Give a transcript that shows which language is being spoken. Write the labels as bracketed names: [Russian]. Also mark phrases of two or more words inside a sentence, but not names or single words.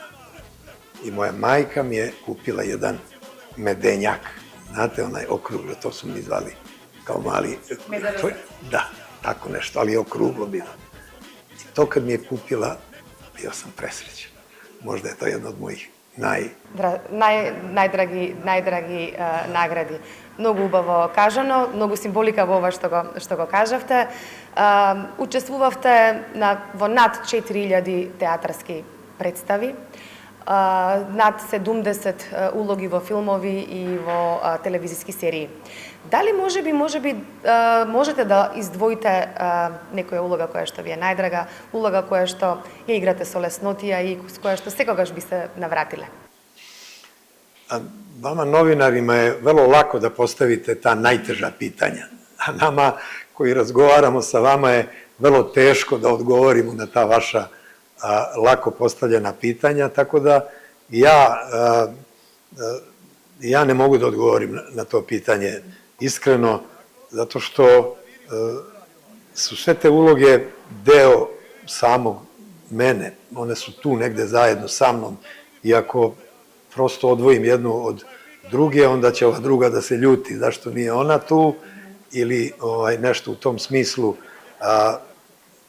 [Serbian] I moja majka mi je kupila jedan medenjak. Znate, onaj okruglo, to su mi zvali kao mali... Da, tako nešto, ali je okruglo bilo. I to kad mi je kupila, bio sam presrećan. Možda je to jedno od mojih [Macedonian] најдраги награди. Многу убаво кажано, многу символика во ова што го кажавте. Учествувавте во над 4000 театарски представи, над 70 улоги во филмови и во телевизиски серии. Дали можеби можете да издвоите некоја улога која што ви е најдрага, улога која што ја играте со леснотија и с која што секогаш би се навратиле? [Serbian] Vama novinarima je vrlo lako da postavite ta najteža pitanja, a nama koji razgovaramo sa vama je vrlo teško da odgovorimo na ta vaša lako postavljena pitanja, tako da ja ne mogu da odgovorim na to pitanje iskreno, zato što su sve te uloge deo samog mene, one su tu negde zajedno sa mnom, i ako prosto odvojim jednu od druge, onda će ova druga da se ljuti zašto nije ona tu, ili nešto u tom smislu.